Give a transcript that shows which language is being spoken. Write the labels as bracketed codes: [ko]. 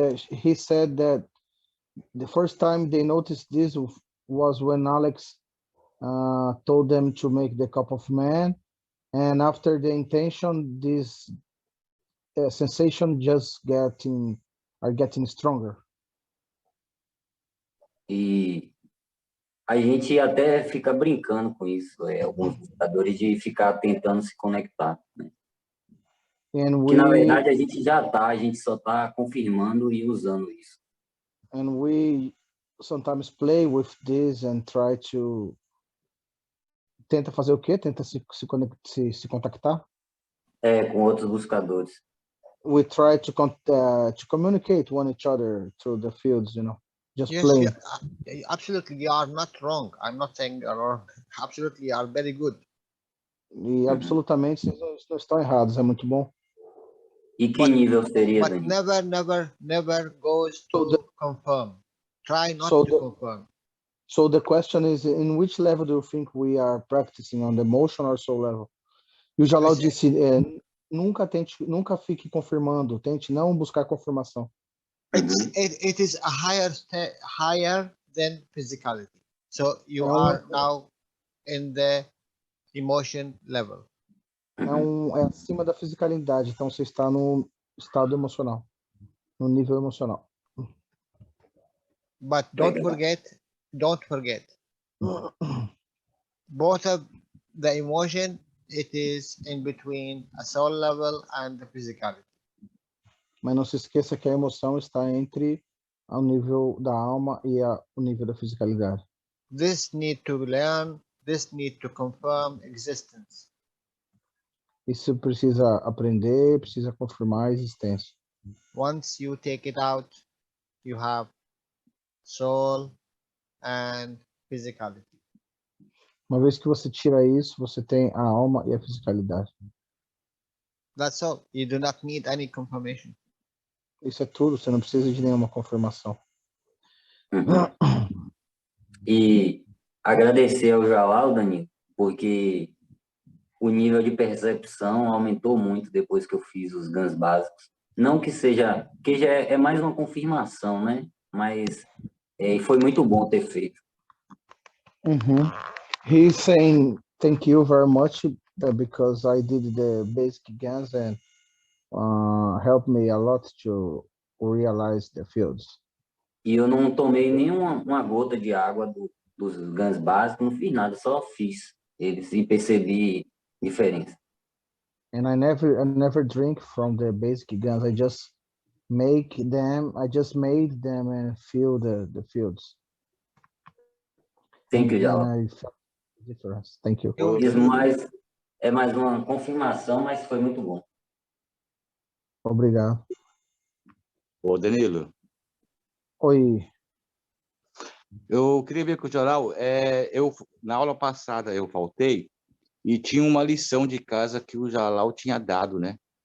[en] He said that the first time they noticed this was when Alex told them to make the cup of man, and after the intention, this sensation just are getting stronger. [pt] E a gente até fica brincando com isso, alguns buscadores, de ficar tentando se conectar, né? Que na verdade a gente só está confirmando e usando isso. [en] And we sometimes play with this and try to [pt] tenta fazer o quê? Tenta se contactar? Com outros buscadores. [en] We try to communicate one each other through the fields, just yes, playing. Yeah, absolutely, you are not wrong. I'm not saying you are wrong. Absolutely, you are very good. [pt] E absolutamente vocês não estão errados, é muito bom. E que nível seria, [en] But [pt] Dani? [en] never goes to confirm. Try not to confirm. So the question is, in which level do you think we are practicing, on the emotion or soul level? [pt] E o Jalal disse, nunca fique confirmando, tente não buscar confirmação. [en] It is a higher than physicality. So you are now in the emotion level. [pt] É acima da fisicalidade, então você está no estado emocional, no nível emocional. [en] But don't forget, both of the emotion, it is in between a soul level and the physicality. [pt] Mas não se esqueça que a emoção está entre o nível da alma e o nível da fisicalidade. [en] This need to learn, this need to confirm existence. [pt] Isso precisa aprender, precisa confirmar a existência. [en] Once you take it out, you have soul and physicality. [pt] Uma vez que você tira isso, você tem a alma e a fisicalidade. [en] That's all. You do not need any confirmation. [pt] Isso é tudo, você não precisa de nenhuma confirmação. E agradecer ao Jalal, Dani, porque o nível de percepção aumentou muito depois que eu fiz os GANs básicos. Não que seja, que já é mais uma confirmação, né? Mas foi muito bom ter feito. Mhm. [en] He's saying thank you very much because I did the basic GANs and helped me a lot to realize the fields. [pt] E eu não tomei nenhuma uma gota de água dos GANs básicos, não fiz nada, só fiz eles e percebi diferença. [en] And I never drink from the basic GANs. I just made them and fill the fields. Thank you, And Jalal. I felt the difference. Thank you. [pt] Isso mais, é mais uma confirmação, mas foi muito bom. Obrigado. Ô, Danilo, Oi. eu queria ver com o Jalal, na aula passada eu faltei e tinha uma lição de casa que o Jalal tinha dado, né?